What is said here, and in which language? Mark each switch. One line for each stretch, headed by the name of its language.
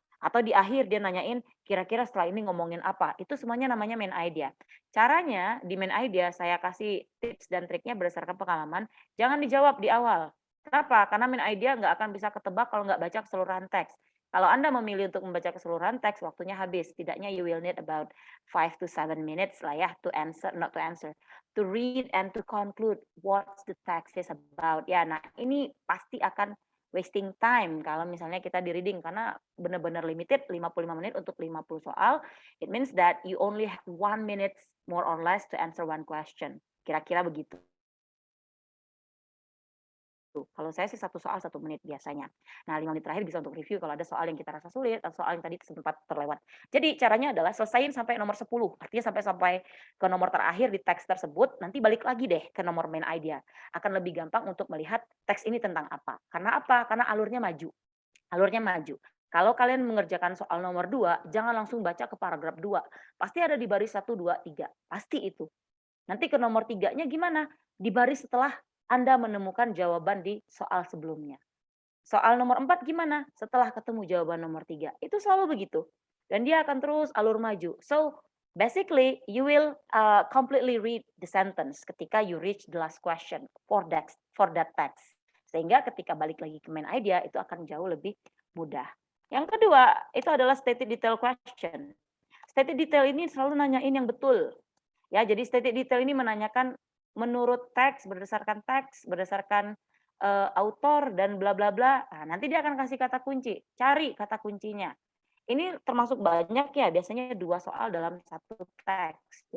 Indonesian: Atau di akhir dia nanyain, kira-kira setelah ini ngomongin apa. Itu semuanya namanya main idea. Caranya di main idea saya kasih tips dan triknya berdasarkan pengalaman, jangan dijawab di awal. Kenapa? Karena main idea nggak akan bisa ketebak kalau nggak baca keseluruhan teks. Kalau Anda memilih untuk membaca keseluruhan teks, waktunya habis. Setidaknya
English: you will need about 5 to 7 minutes
Indonesian: lah ya
English: to answer, not to answer, to read and to conclude what the text is about.
Indonesian: Ya, nah ini pasti akan wasting time kalau misalnya kita di reading karena benar-benar limited 55 menit untuk 50 soal.
English: It means that you only have 1 minute more or less to answer one question.
Indonesian: Kira-kira begitu. Kalau saya sih 1 soal 1 menit biasanya. Nah, 5 menit terakhir bisa untuk review kalau ada soal yang kita rasa sulit atau soal yang tadi sempat terlewat. Jadi caranya adalah selesaiin sampai nomor 10, artinya sampai ke nomor terakhir di teks tersebut, nanti balik lagi deh ke nomor main idea. Akan lebih gampang untuk melihat teks ini tentang apa. Karena apa? Karena alurnya maju. Alurnya maju. Kalau kalian mengerjakan soal nomor 2, jangan langsung baca ke paragraf 2. Pasti ada di baris 1, 2, 3. Pasti itu. Nanti ke nomor 3-nya gimana? Di baris setelah Anda menemukan jawaban di soal sebelumnya. Soal nomor 4 gimana? Setelah ketemu jawaban nomor 3. Itu selalu begitu. Dan dia akan terus alur maju.
English: So, basically you will completely read the sentence
Indonesian: ketika
English: you reach the last question for that text.
Indonesian: Sehingga ketika balik lagi ke main idea itu akan jauh lebih mudah. Yang kedua, itu adalah stated detail question. Stated detail ini selalu nanyain yang betul. Ya, jadi stated detail ini menanyakan menurut teks, berdasarkan, autor dan bla bla bla. Nah, nanti dia akan kasih kata kunci, cari kata kuncinya. Ini termasuk banyak ya, biasanya 2 soal dalam satu teks.